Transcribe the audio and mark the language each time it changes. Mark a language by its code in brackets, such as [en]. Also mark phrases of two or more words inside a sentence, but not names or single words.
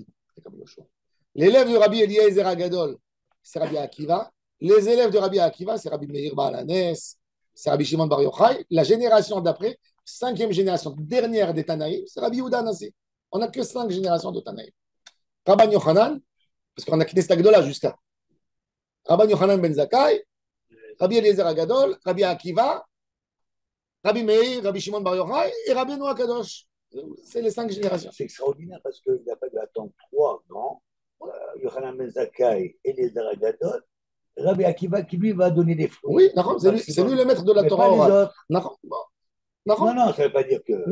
[fr] L'élève de Rabbi Eliezer Agadol, c'est Rabbi Akiva. Les élèves de Rabbi Akiva, c'est Rabbi Meir Baal Hanes, c'est Rabbi Shimon Bar Yochai. La génération d'après, 5e génération, dernière des Tanaïm, c'est Rabbi Yehuda Hanassi. On n'a que 5 générations de Tanaïm. Rabban Yochanan, parce qu'on a Knesset Agdola jusqu'à Rabban Yochanan ben Zakkai, Rabbi Eliezer Agadol, Rabbi Akiva, Rabbi Meir, Rabbi Shimon Bar Yochai et Rabbi Noah Kadosh. C'est les 5 générations. C'est extraordinaire parce qu'il n'a pas dû attendre 3 grands, Yochanan ben Zakkai et les Agadol. Rabbi Akiva qui lui va donner des fruits. Oui, c'est lui le maître de la mais Torah pas les orale. autres. Non, Ça ne veut pas dire que.